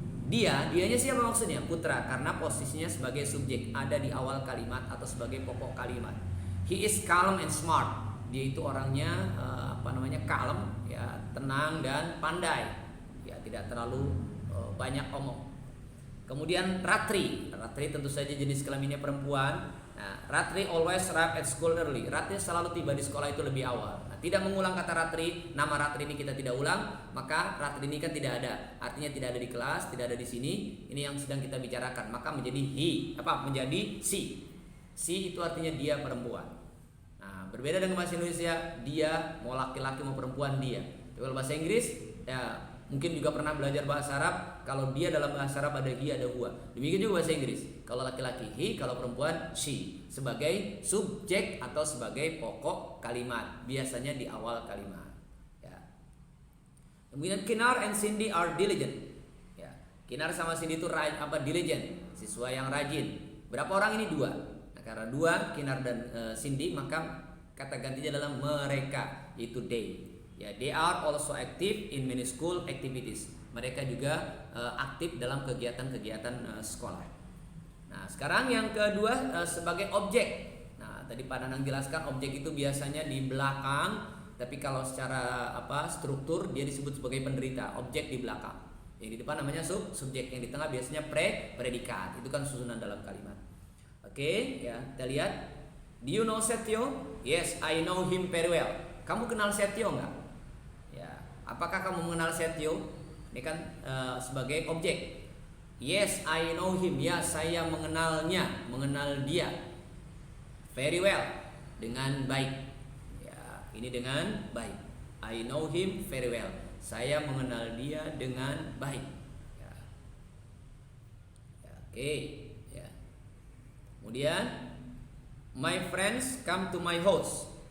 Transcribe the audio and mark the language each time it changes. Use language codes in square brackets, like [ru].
[id] Dianya siapa maksudnya? Putra, karena posisinya sebagai subjek, ada di awal kalimat atau sebagai pokok kalimat. [en] He is calm and smart. [id] Dia itu orangnya calm, ya, tenang dan pandai. Ya, tidak terlalu banyak omong. Kemudian Ratri tentu saja jenis kelaminnya perempuan. [en] Nah, Ratri always arrive at school early. [id] Ratri selalu tiba di sekolah itu lebih awal. Nah, tidak mengulang kata Ratri, nama Ratri ini kita tidak ulang, maka Ratri ini kan tidak ada. Artinya tidak ada di kelas, tidak ada di sini. Ini yang sedang kita bicarakan. Maka menjadi menjadi she. She itu artinya dia perempuan. Nah, berbeda dengan bahasa Indonesia, dia mau laki-laki mau perempuan dia. Kalau bahasa Inggris, ya mungkin juga pernah belajar bahasa Arab. Kalau dia dalam bahasa Arab ada he, ada huwa. Demikian juga bahasa Inggris. Kalau laki-laki he, kalau perempuan she. Sebagai subjek atau sebagai pokok kalimat. Biasanya di awal kalimat. Ya. Kemudian [en] Kinar and Cindy are diligent. [id] Ya. Kinar sama Cindy itu diligent. Siswa yang rajin. Berapa orang ini? 2. Nah, karena 2 Kinar dan Cindy, maka kata gantinya adalah mereka, yaitu they. [en] Ya, they are also active in many school activities. [id] Mereka juga aktif dalam kegiatan-kegiatan sekolah. Nah, sekarang yang kedua sebagai objek. Nah, tadi Pak Nanang jelaskan objek itu biasanya di belakang, tapi kalau secara struktur dia disebut sebagai penderita. Objek di belakang. Yang di depan namanya subjek, yang di tengah biasanya predikat. Itu kan susunan dalam kalimat. Oke, ya, kita lihat. [en] Do you know Setio? Yes, I know him very well. [id] Kamu kenal Setio enggak? Ya, apakah kamu mengenal Setio? Ini kan sebagai objek. [en] Yes, I know him. [id] Ya, saya mengenalnya, mengenal dia. [en] Very well, [id] dengan baik. Ya, ini dengan baik. [en] I know him very well. [id] Saya mengenal dia dengan baik. Ya. Ya, oke. Ya. [en] Kemudian, my friends come to my house.